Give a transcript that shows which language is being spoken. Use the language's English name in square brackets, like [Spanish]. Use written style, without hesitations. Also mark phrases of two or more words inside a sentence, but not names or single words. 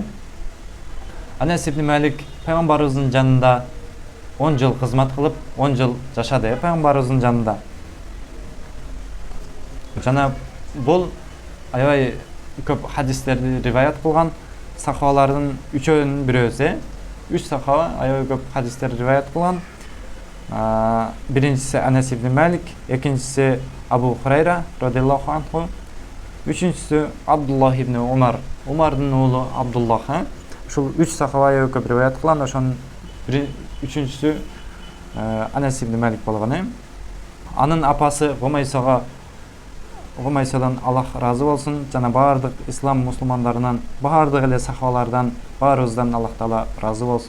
[Kyrgyz] Анас ибн Малик пайгамбарыбыздын жанында 10 жыл кызмат кылып, 10 жыл жашады пайгамбарыбыздын жанында. Жана бул аябай көп хадистерди риваят кылган сахабалардын үчөөнүн бирөөсү. 3 сахаба аябай көп хадистерди риваят кылган. Биринчиси Анас ибн Малик, экинчиси Абу Хурайра [Arabic] رضي الله عنه, [Kyrgyz] үчүнчүсү Абдуллах ибн Умар, Умардын уулу Абдуллах. Ушул 3 сахаба аябай көп риваят кылган. Ошонун үчүнчүсү Анас ибн Малик болгон. Анын апасы Гумайсадан Аллах разы болсун, жана бардык ислам мусулмандарынан, бардык эле сахабалардан, баарыбыздан Аллах Таала разы болсун.